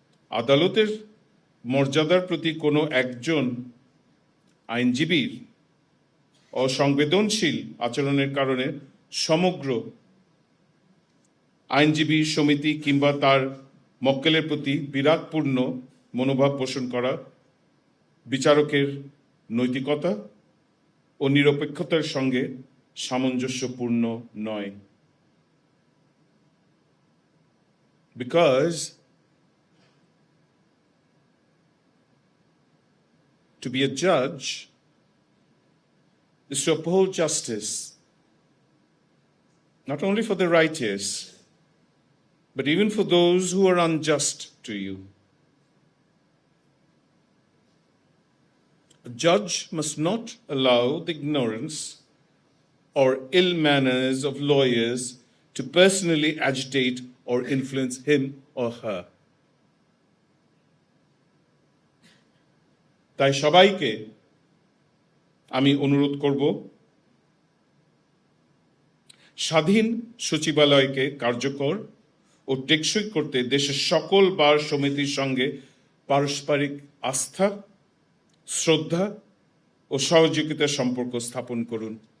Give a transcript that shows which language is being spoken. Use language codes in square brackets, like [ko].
[bn] আদালতের মর্যাদার প্রতি কোনো একজন আইনজীবীর অসংবেদনশীল আচরণের কারণে সমগ্র আইনজীবী সমিতি কিংবা তার মক্কেলের প্রতি বিরাগপূর্ণ মনোভাব পোষণ করা বিচারকের নৈতিকতা ও নিরপেক্ষতার সঙ্গে সামঞ্জস্যপূর্ণ নয়। [en] Because to be a judge is to uphold justice, not only for the righteous, but even for those who are unjust to you. A judge must not allow the ignorance or ill manners of lawyers to personally agitate or influence him or her. [bn] তাই সবাইকে আমি অনুরোধ করব, স্বাধীন সচিবালয়কে কার্যকর ও টেকসই করতে দেশের সকল বার সমিতির সঙ্গে পারস্পরিক আস্থা, শ্রদ্ধা ও সহযোগিতার সম্পর্ক স্থাপন করুন।